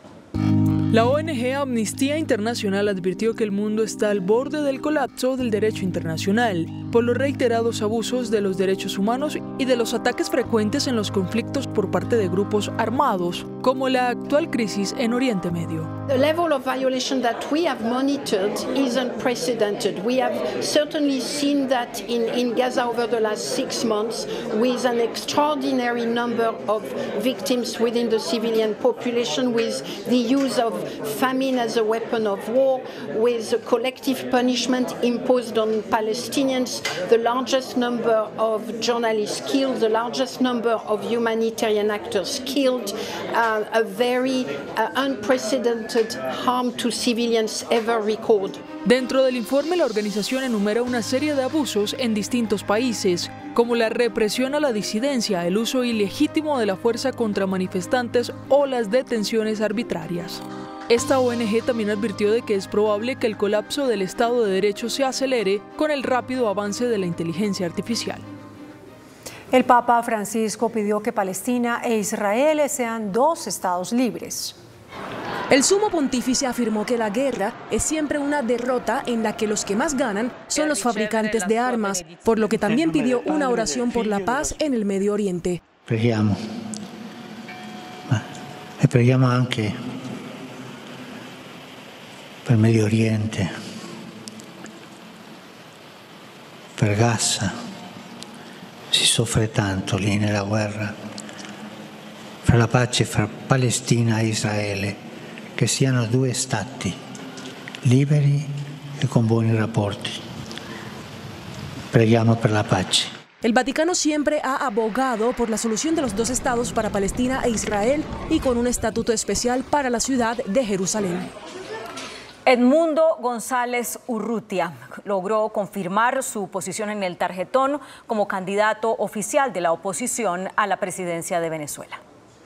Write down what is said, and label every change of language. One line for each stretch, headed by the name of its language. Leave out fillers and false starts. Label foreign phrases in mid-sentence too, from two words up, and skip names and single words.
Spanish: La ONG Amnistía Internacional advirtió que el mundo está al borde del colapso del derecho internacional por los reiterados abusos de los derechos humanos y de los ataques frecuentes en los conflictos por parte de grupos armados, como la actual crisis en Oriente Medio.
English: The level of violation that we have monitored is unprecedented. We have certainly seen that in Gaza over the last 6 months, with an extraordinary number of victims within the civilian population, with the use of famine as a weapon of war, with a collective punishment imposed on Palestinians, the largest number of journalists killed, the largest number of humanitarian actors killed, a very unprecedented harm to civilians ever recorded.
Spanish: Dentro del informe, la organización enumera una serie de abusos en distintos países, como la represión a la disidencia, el uso ilegítimo de la fuerza contra manifestantes o las detenciones arbitrarias. Esta ONG también advirtió de que es probable que el colapso del Estado de Derecho se acelere con el rápido avance de la inteligencia artificial. El Papa Francisco pidió que Palestina e Israel sean 2 estados libres. El sumo pontífice afirmó que la guerra es siempre una derrota en la que los que más ganan son los fabricantes de armas, por lo que también pidió una oración por la paz en el Medio Oriente.
Italian: Preghiamo, e preghiamo anche per Medio Oriente, per Gaza. Si soffre tanto lì nella guerra, fra la pace fra Palestina e Israele, che siano 2 stati liberi e con buoni rapporti. Preghiamo per la pace.
Spanish: El Vaticano siempre ha abogado por la solución de los 2 estados para Palestina e Israel y con un estatuto especial para la ciudad de Jerusalén. Edmundo González Urrutia logró confirmar su posición en el tarjetón como candidato oficial de la oposición a la presidencia de Venezuela.